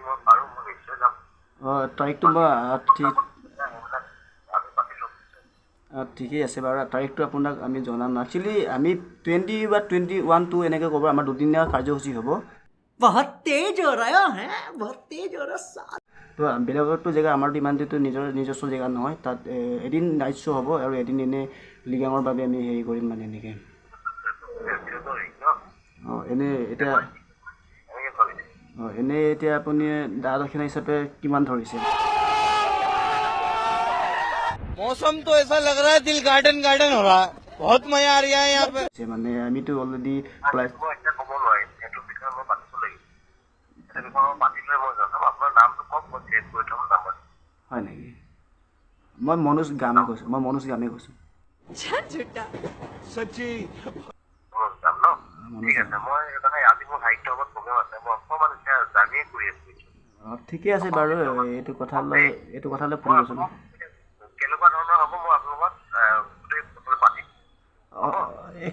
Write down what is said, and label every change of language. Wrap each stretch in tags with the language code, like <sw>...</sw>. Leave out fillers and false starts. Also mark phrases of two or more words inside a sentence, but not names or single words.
<as>তাৰিখটো মই ঠিকেই আছে বাৰু তাৰিখটো আপোনাক আমি জনাম একচুৱেলি আমি 20 বা 21 এনেকৈ ক'ব আমাৰ দুদিনীয়া কাৰ্যসূচী হ'ব</as> <hi>बहुत तेज हो रहा है बहुत तेज हो रहा है</hi> <as>তো বেলেগতো জেগা আমাৰতো ইমানটো নিজস্ব জেগা নহয় তাত এদিন</as> <en>night show'</en> <as>হ'ব আৰু এদিন এনে লিগাঙৰ বাবে আমি হেৰি কৰিম মানে এনেকৈ এনে এতিয়া এনে এতিয়া আপুনি দা দক্ষিণা হিচাপে কিমান ধৰিছে</as> <hi>मौसम तो ऐसा लग रहा है दिल गार्डन गार्डन हो रहा है बहुत मजा आ रहा है यहाँ पे</hi> <as>মানে আমিতো অলৰেডি প্ৰায় হয় নেকি মই মনোজ গামে কৈছোঁ ঠিকে আছে বাৰু এইটো কথালৈ ফোন কৰিছিলোঁ এক</as>